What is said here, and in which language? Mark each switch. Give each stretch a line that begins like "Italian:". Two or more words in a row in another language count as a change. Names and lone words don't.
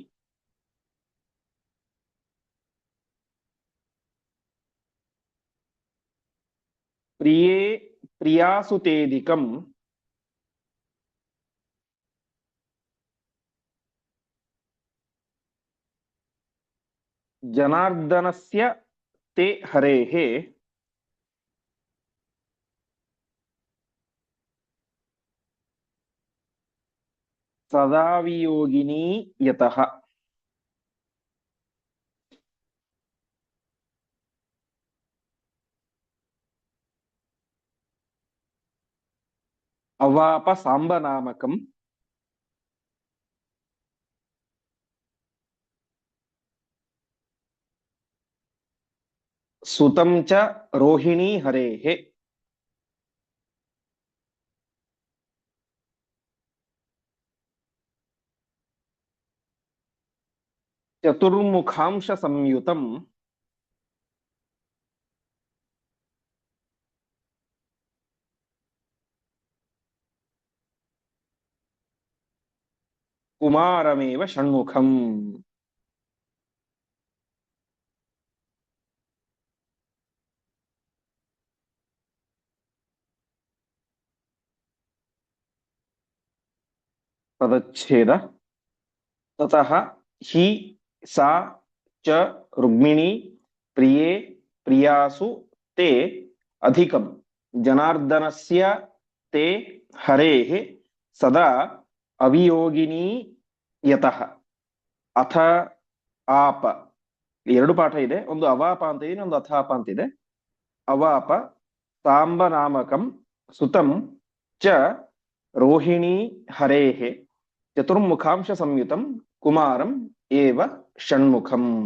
Sanskrit: ಪ್ರಿಯೇ ಪ್ರಿಯಾಸುತೇದಿಕಂ ಜನಾರ್ದನಸ್ಯ ತೇ ಹರೇಃ ಸದಾ ವಿಯೋಗಿನಿ ಯತಃ. ಅವಾಪ ಸಾಂಬನಾಮಕಂ ಸುತಂ ಚ ರೋಹಿಣಿ ಹರೇಃ ಚತುರ್ಮುಖಾಂಶ ಸಂಯುತಂ ಕುಮಾರಮೇವ ಷಣ್ಮುಖಂ. ಪದಚ್ಛೇದ. ತತಃ ಹಿ ಸಾ ಚ ರುಕ್ಮಿಣಿ ಪ್ರಿಯೇ ಪ್ರಿಯಾಸು ತೇ ಅಧಿಕಂ ಜನಾರ್ದನಸ್ಯ ತೇ ಹರೇಃ ಸದಾ ಅವಿಯೋಗಿನಿ ಯತಃ. ಅಥ ಆಪ,
Kannada: ಎರಡು ಪಾಠ ಇದೆ, ಒಂದು ಅವಾಪ ಅಂತ ಇದೆ, ಒಂದು ಅಥಾಪ ಅಂತಿದೆ.
Sanskrit: ಅವಾಪ ಸಾಂಬನಾಮಕಂ ಸುತಂ ಚ ರೋಹಿಣಿ ಹರೇಃ ಚತುರ್ಮುಖಾಂಶ ಸಂಯುತಂ ಕುಮಾರಂ ಏವ ಷಣ್ಮುಖಂ.